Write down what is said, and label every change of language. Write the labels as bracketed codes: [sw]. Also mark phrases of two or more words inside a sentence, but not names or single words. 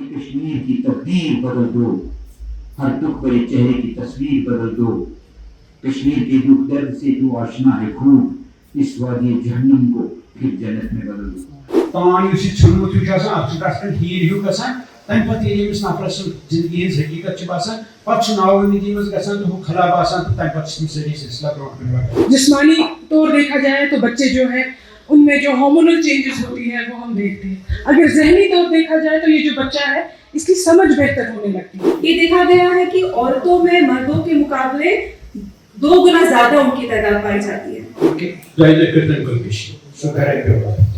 [ur] کشمیر کی تقدیر بدل دو، ہر دکھ بھرے چہرے کی تصویر بدل دو، کشمیر کے دکھ درد سے جو آشنا ہے خوب، اس وادی جہنم کو پھر جنت میں بدل دو۔ [ks] تمام اس ژھنمت ہیٚو چھُ آسان اتھ چھُ تتھ پٮ۪ٹھ ہیٖر ہیٚو گژھان، تمہِ پتہٕ ییٚلہِ أمِس نفرس زندگی ہٕنٛز حقیٖقت چھِ باسان پتہٕ چھُ ناامیدی منٛز گژھان تہٕ ہُہ خلا باسان تہٕ تمہِ پتہٕ چھِ تِم سٲری سلسلہ برونٛٹھ کُن واتان۔ [ur] جسمانی طور دیکھا جائے تو بچے جو ہے ان میں جو [en] hormonal changes [ur] ہوتی ہے وہ ہم دیکھتے ہیں، اگر ذہنی طور دیکھا جائے تو یہ جو بچہ ہے اس کی سمجھ بہتر ہونے لگتی ہے۔ یہ دیکھا گیا ہے کہ عورتوں میں مردوں کے مقابلے 2 گنا زیادہ ان کی تعداد پائی جاتی ہے۔